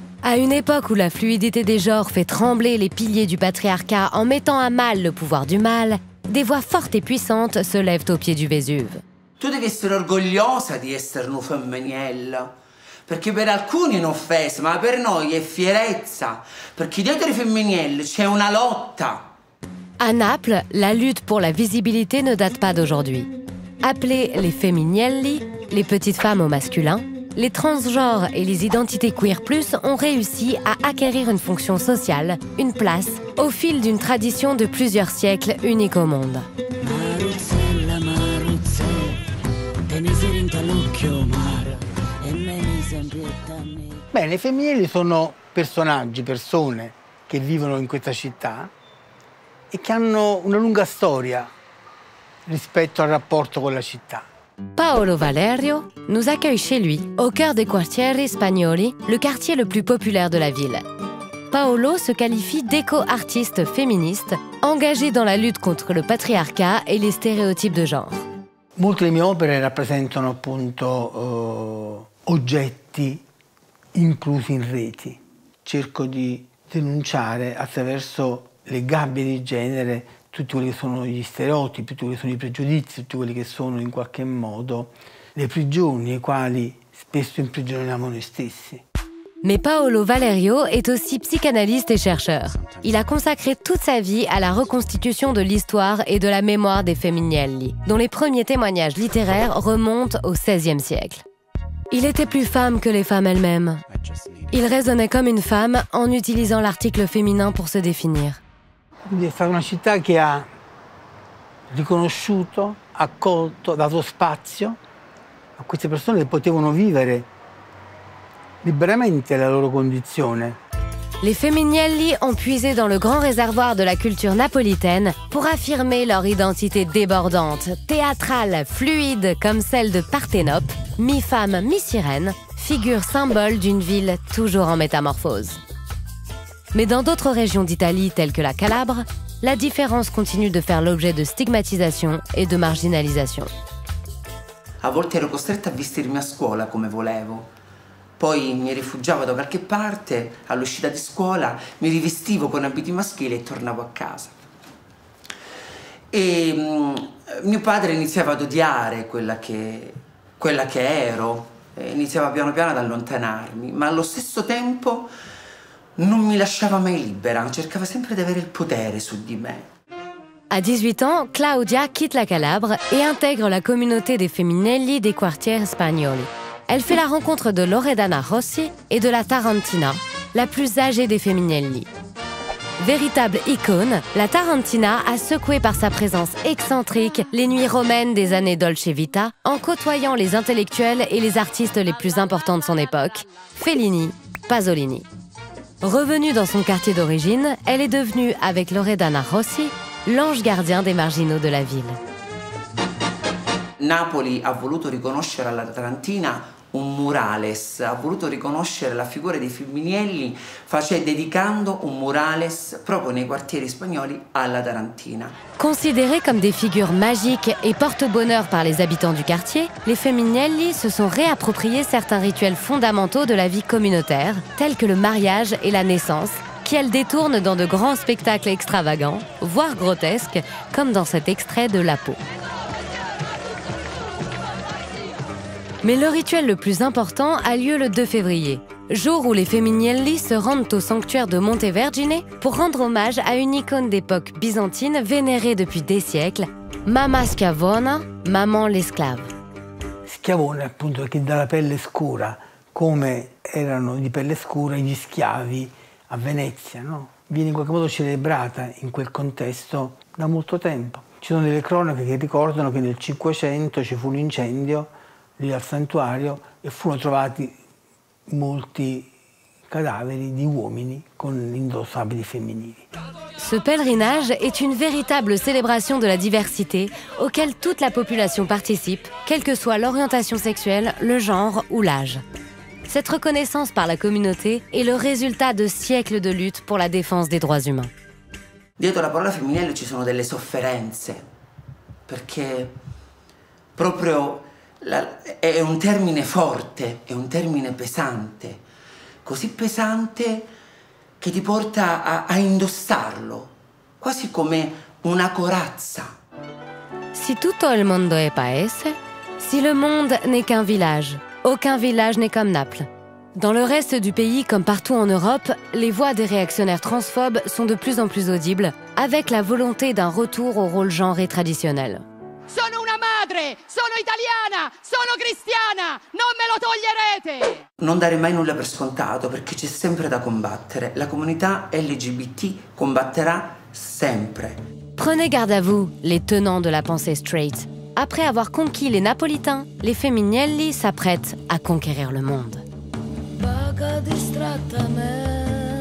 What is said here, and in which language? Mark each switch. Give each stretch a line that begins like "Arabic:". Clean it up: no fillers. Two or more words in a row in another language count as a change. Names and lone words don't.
French: À une époque où la fluidité des genres fait trembler les piliers du patriarcat en mettant à mal le pouvoir du mâle, des voix fortes et puissantes se lèvent au pied du Vésuve.
Italian: Tu devi essere orgogliosa di essere una femminiella, perché per alcuni è un'offesa, ma per noi è fierezza, perché dietro i femminili c'è una lotta.
French: À Naples, la lutte pour la visibilité ne date pas d'aujourd'hui. Appelées les femminelli, les petites femmes au masculin, les transgenres et les identités queer plus ont réussi à acquérir une fonction sociale, une place, au fil d'une tradition de plusieurs siècles unique au monde.
Italian: Beh, le femminili sono personaggi, persone che vivono in questa città e che hanno una lunga storia rispetto al rapporto con la città.
French: Paolo Valerio nous accueille chez lui, au cœur des Quartieri Spagnoli, le quartier le plus populaire de la ville. Paolo se qualifie d'éco-artiste féministe, engagé dans la lutte contre le patriarcat et les stéréotypes de genre.
Italian: Molte delle mie opere rappresentano appunto oggetti inclusi in reti. Cerco di denunciare attraverso le gabbie di genere tutti quelli che sono gli stereotipi, tutti quelli che sono i pregiudizi, tutti quelli che sono in qualche modo le prigioni, ai quali spesso imprigioniamo noi stessi.
French: Mais Paolo Valerio est aussi psychanalyste et chercheur. Il a consacré toute sa vie à la reconstitution de l'histoire et de la mémoire des femminelli, dont les premiers témoignages littéraires remontent au XVIe siècle. Il était plus femme que les femmes elles-mêmes. Il raisonnait comme une femme en utilisant l'article féminin pour se définir.
Italian: Quindi è stata una città che ha riconosciuto, accolto, dato spazio a queste persone che potevano vivere liberamente la loro condizione.
French: Les femminelli ont puisé dans le grand réservoir de la culture napolitaine pour affirmer leur identité débordante, théâtrale, fluide comme celle de Parthénope, mi-femme, mi-sirène, figure symbole d'une ville toujours en métamorphose. Mais dans d'autres régions d'Italie telles que la Calabre, la différence continue de faire l'objet de stigmatisation et de marginalisation.
Italian: A volte ero costretta a vestirmi a scuola come volevo. Poi mi rifugiavo da qualche parte, all'uscita di scuola mi rivestivo con abiti maschili e tornavo a casa. E mio padre iniziava ad odiare quella che ero, iniziava piano piano ad allontanarmi, ma allo stesso tempo non mi lasciava mai libera, cercava sempre di avere il potere su di me.
French: À 18 ans, Claudia quitte la Calabre et intègre la communauté des femminelli des Quartieri Spagnoli. Elle fait la rencontre de Loredana Rossi et de la Tarantina, la plus âgée des femminelli. Véritable icône, la Tarantina a secoué par sa présence excentrique les nuits romaines des années Dolce Vita en côtoyant les intellectuels et les artistes les plus importants de son époque, Fellini, Pasolini. Revenue dans son quartier d'origine, elle est devenue, avec Loredana Rossi, l'ange gardien des marginaux de la ville.
Italian: Napoli ha voluto riconoscere alla Tarantina un murales, ha voluto riconoscere la figura dei femminelli dedicando un murales proprio nei quartieri spagnoli alla Tarantina.
French: Considérées comme des figures magiques et porte-bonheur par les habitants du quartier, les femminelli se sont réappropriés certains rituels fondamentaux de la vie communautaire, tels que le mariage et la naissance, qu'elles détournent dans de grands spectacles extravagants, voire grotesques, comme dans cet extrait de La Peau. Mais le rituel le plus important a lieu le 2 février, jour où les femminelli se rendent au sanctuaire de Montevergine pour rendre hommage à une icône d'époque byzantine vénérée depuis des siècles, Mamma Schiavona, maman l'esclave.
Italian: Schiavone, appunto, che dà la pelle scura, come erano di pelle scura gli schiavi a Venezia, no? Viene in qualche modo celebrata in quel contesto da molto tempo. Ci sono delle cronache che ricordano che nel 500 ci fu un incendio lì al santuario e furono trovati molti cadaveri di uomini con l'indosso abiti femminili.
French: Ce pèlerinage est une véritable célébration de la diversité auquel toute la population participe, quelle que soit l'orientation sexuelle, le genre ou l'âge. Cette reconnaissance par la communauté est le résultat de siècles de lutte pour la défense des droits humains.
Italian: Dietro la parola femminile ci sono delle sofferenze, perché proprio è un termine forte, è un termine pesante, così pesante che ti porta a indossarlo, quasi come una corazza. Si tutto il mondo è paese,
French: si le monde n'est qu'un village, aucun village n'est comme Naples. Dans le reste du pays, comme partout en Europe, les voix des réactionnaires transphobes sont de plus en plus audibles, avec la volonté d'un retour au rôle genré traditionnel.
Italian: Sono una madre, sono italiana, sono cristiana, non me lo toglierete! Non dare mai nulla per scontato, perché c'è sempre da combattere. La comunità LGBT combatterà sempre.
French: Prenez garde à vous, les tenants de la pensée straight. Après avoir conquis les Napolitains, les Femminelli s'apprêtent à conquérir le monde.
Italian: Vaga distratta me